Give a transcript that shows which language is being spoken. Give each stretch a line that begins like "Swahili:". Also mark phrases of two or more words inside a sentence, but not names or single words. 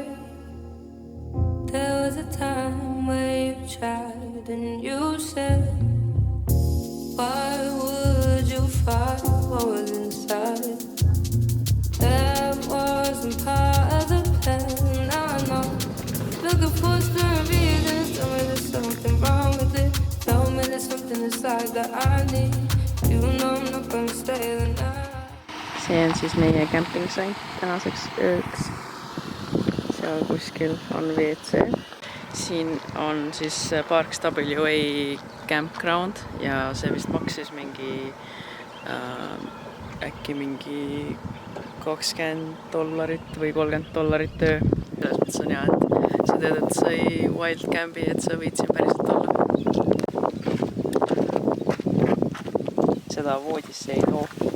English: There was a time where you tried and you said, why would you fight what was inside? That wasn't part of the plan. Now I know, looking for certain reasons. Tell me there's something wrong with it. Tell me there's something inside that I need. You know I'm not gonna stay the night.
Estonian: See on siis meie camping-sain tänaseks ööks. Seal kuskil on WC. Siin on siis Parks WA campground ja see vist maksis mingi äkki mingi $20 või $30 öö. Selles mõttes on hea, et sa tead, et sai
English: wild campi,
Estonian: et sa võid siin päriselt olla. Seda voodisse ei too.